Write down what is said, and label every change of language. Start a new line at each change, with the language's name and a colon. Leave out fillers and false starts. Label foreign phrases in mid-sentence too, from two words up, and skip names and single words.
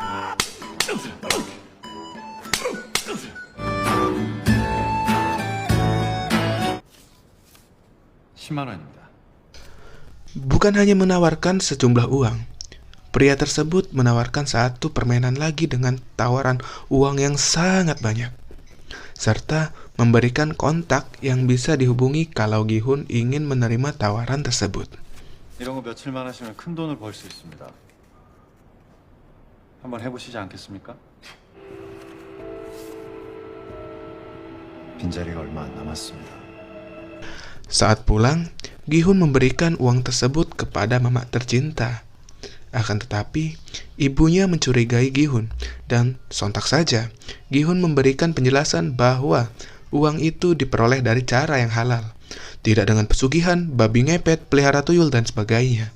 Indonesian: Bukan hanya menawarkan sejumlah uang, pria tersebut menawarkan 1 permainan lagi dengan tawaran uang yang sangat banyak, serta memberikan kontak yang bisa dihubungi kalau Gi-hun ingin menerima tawaran tersebut.
Korean: 이런 거 며칠만 하시면 큰 돈을 벌 수 있습니다. 한번 해보시지 않겠습니까? 빈자리가 얼마 안 남았습니다.
Indonesian: Saat pulang, Gi-hun memberikan uang tersebut kepada mama tercinta. Akan tetapi, ibunya mencurigai Gi-hun dan sontak saja Gi-hun memberikan penjelasan bahwa uang itu diperoleh dari cara yang halal, tidak dengan pesugihan, babi ngepet, pelihara tuyul, dan sebagainya.